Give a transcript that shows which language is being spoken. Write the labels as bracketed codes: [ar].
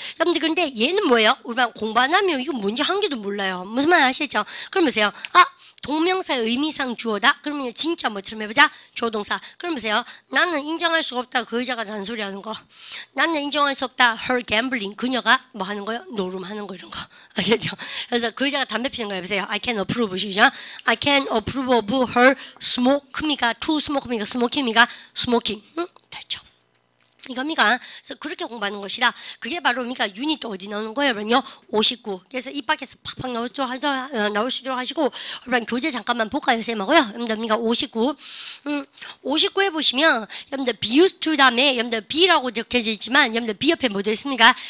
[ko] 여러분들 그런데 얘는 뭐예요? 우리가 공부 안 하면 이거 문제 한 개도 몰라요. 무슨 말 아시죠? 그럼 보세요. 동명사의 의미상 주어다? 그러면 진짜 뭐처럼 해보자? 조동사. 그럼 보세요. 나는 인정할 수가 없다. 그 여자가 잔소리하는 거. 나는 인정할 수 없다. [en] her gambling. [ko] 그녀가 뭐 하는 거요? 노름하는 거 이런 거. 아시죠? 그래서 그 여자가 담배 피는 거 해보세요. [en] I can approve 시죠? I can approve of her smoke입니까? to smoke입니까? [ko] smoking입니까? smoking. 됐죠? 이겁니까? 그래서 그렇게 공부하는 것이라 그게 바로 그러니까 유닛 어디 나오는 거예요? 그러면요 59. 그래서 입 밖에서 팍팍 나올 수 있도록 하시고 그러면 교재 잠깐만 볼까요? 쌤하고요. 여러분들 59. 59에 보시면 여러분들 be used to 다음에 여러분들 be라고 적혀져 있지만 여러분들 be 옆에 뭐 되어 있습니까?